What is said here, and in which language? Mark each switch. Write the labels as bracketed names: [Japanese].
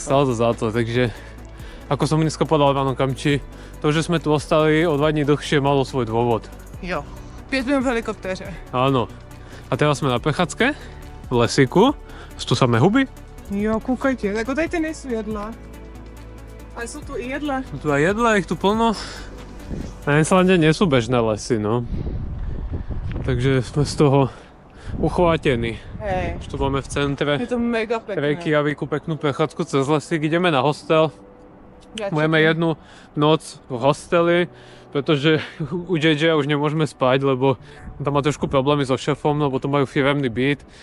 [Slovak] Stálo to za to, takže ako som dneska povedal Ráno Kamči, to, že sme tu ostali o 2 dní dlhšie, malo svoj dôvod. [Czech] Jo, 5 minut v helikoptéře. [Slovak] Áno. A teraz sme na prechádzke v lesíku, sú tu samé huby. [Czech] Jo, koukajte, jako tady ty nejsou jedla. Ale jsou tu i jedle. [Slovak] Sú tu aj jedle, ich tu plno. Na Islande nie sú bežné lesy, no. Takže sme z toho uchvátení. Hej, Už tu máme v centre je to mega pekné. Reykjavíku peknú prechádzku cez lesík. Ideme na hostel. Budeme jednu noc v hosteli, pretože u JJ už nemôžeme spať, lebo tam má trošku problémy so šéfom, lebo to majú firemný byt.